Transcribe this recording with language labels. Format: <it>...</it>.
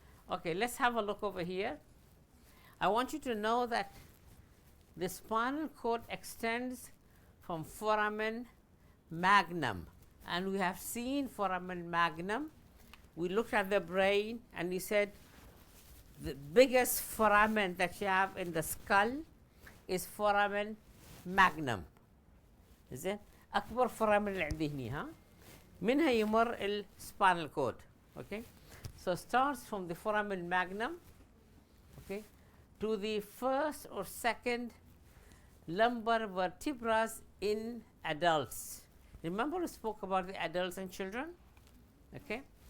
<en>Okay, let's have a look over here. I want you to know that the spinal cord extends from foramen magnum. and we have seen foramen magnum. We looked at the brain, and we said the biggest foramen that you have in the skull is foramen magnum. Is it?</en> <ar>أكبر foramen اللي عندي هني ها منها يمر الspinal cord.</ar> <en>Okay, so starts from the foramen magnum, okay, to the first or second lumbar vertebrae in adults. Remember we spoke about the adults and children? Okay.</en>